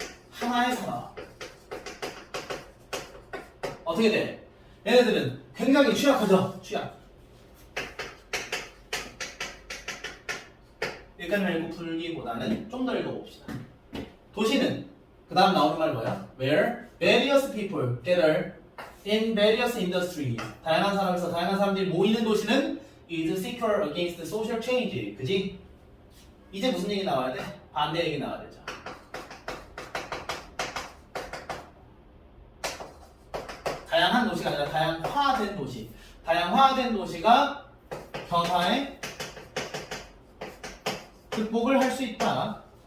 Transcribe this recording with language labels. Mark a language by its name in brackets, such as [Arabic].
[Korean] 하나의 산업. 어떻게 돼? 얘네들은 굉장히 취약하죠? 취약. 여기까지 읽고 풀기보다는 좀 더 읽어봅시다. 도시는 그 다음 나오는 말 뭐야? [English] Where various people gather in various industries. [Korean] 다양한 산업에서 다양한 사람들이 모이는 도시는 [English] is secure against social change. [Korean] 그지? 이제 무슨 얘기 나와야 돼? 반대 얘기 나와야 되죠. 다양한 도시가 아니라 다양화된 도시. 다양화된 도시가 변화에 극복을 할 수 있다.